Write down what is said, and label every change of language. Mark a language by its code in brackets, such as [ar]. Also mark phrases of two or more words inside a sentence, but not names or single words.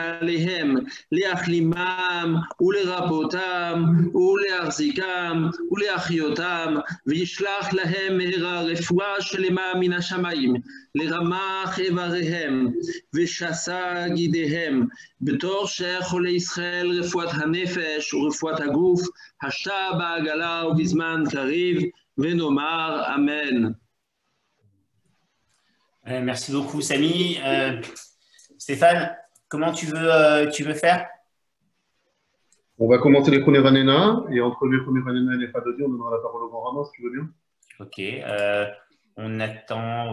[he] עליהם, להחלימם ולרפאותם ולהחזיקם ולהחיותם, וישלח להם מהרה רפואה שלמה מן השמיים, לרמ"ח איבריהם ושסה גידיהם, בתור שחולי ישראל רפואת הנפש ורפואת הגוף, השע בעגלה ובזמן קריב, ונאמר אמן. [fr] Merci beaucoup, Samy. Stéphane, comment tu veux faire? On va commencer les premiers Vanena, et entre les premiers Vanena et les Fadodi, on donnera la parole au grand rabbin, si tu veux bien. Ok. On attend.